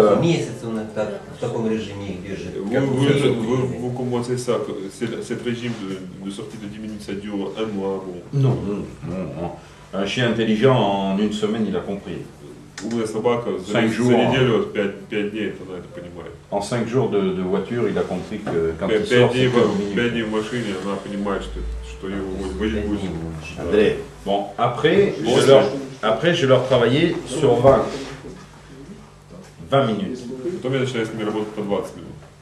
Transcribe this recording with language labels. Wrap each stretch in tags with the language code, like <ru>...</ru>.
<ru>В таком режиме их держит.</ru> <fr>Vous commencez ça, cet régime de sortie de 10 minutes, ça dure 1 mois. Non. Un chien intelligent, en 1 semaine, il a compris.</fr> <ru>Умная собака за</ru> <fr>5 jours,</fr> <ru>неделю, 5 дней, она это понимает.</ru> <fr>En 5 jours de voiture, il a compris que quand 5 il sort, c'est</fr> <ru>5 дней в машине, она понимает, что ее водить будет.</ru> <fr>André. Bon, après, je leur travaillais sur 20 minutes.</fr> <ru>Потом я начинаю с ними работать по 20 минут.</ru>